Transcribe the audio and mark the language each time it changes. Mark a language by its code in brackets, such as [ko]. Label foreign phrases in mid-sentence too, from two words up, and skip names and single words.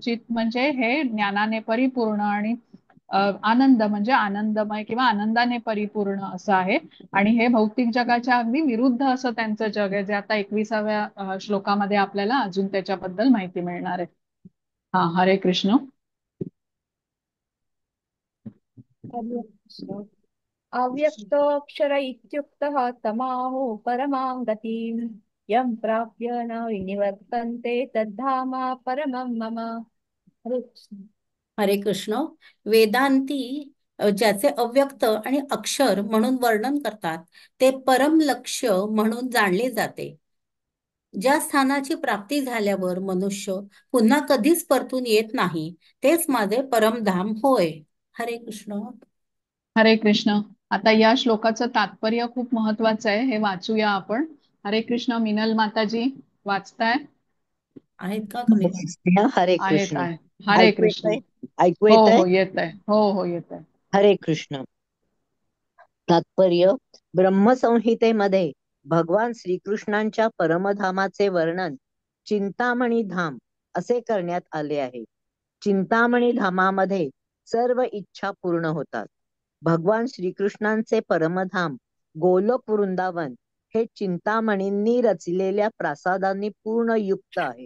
[mr] चित म्हणजे हे ज्ञानाने परिपूर्ण आणि आनंद म्हणजे आनंदमय किंवा आनंदाने परिपूर्ण असं आहे. आणि हे भौतिक जगाच्या अगदी विरुद्ध असं त्यांचं जग आहे, जे आता 21व्या श्लोकामध्ये आपल्याला अजून त्याच्याबद्दल माहिती मिळणार आहे. हा, हरे कृष्ण. हरे कृष्ण. [sa] अव्यक्तोऽक्षर इत्युक्तः तमाहो परमां गतिं यं प्राप्य न विनिवर्तन्ते तद्धामा परमं मम. [mr] हरे कृष्ण. हरे कृष्ण. वेदांती ज्याचे अव्यक्त आणि अक्षर म्हणून वर्णन करतात ते परम लक्ष्य म्हणून जाणले जाते. ज्या स्थानाची प्राप्ती झाल्यावर मनुष्य पुन्हा कधीच परतून येत नाही तेच माझे परमधाम होय. हरे कृष्ण. हरे कृष्ण. आता या श्लोकाचं तात्पर्य खूप महत्वाचं आहे, हे वाचूया आपण. हरे कृष्ण. मिनल माताजी वाचताय? आहेत का तुम्ही? हरे आहेत कृष्ण. आहेत. हरे ऐकू कृष्ण. येतंय? ऐकू हो येतंय? हो येत आहे. हो हो येत आहे. हरे कृष्ण. तात्पर्य: ब्रह्मसंहितेमध्ये भगवान श्रीकृष्णांच्या परमधामाचे वर्णन चिंतामणी धाम असे करण्यात आले आहे. चिंतामणी धामामध्ये सर्व इच्छा पूर्ण होतात. भगवान श्रीकृष्णांचे परमधाम गोलोक वृंदावन हे चिंतामणींनी रचलेल्या प्रासादांनी पूर्ण युक्त आहे.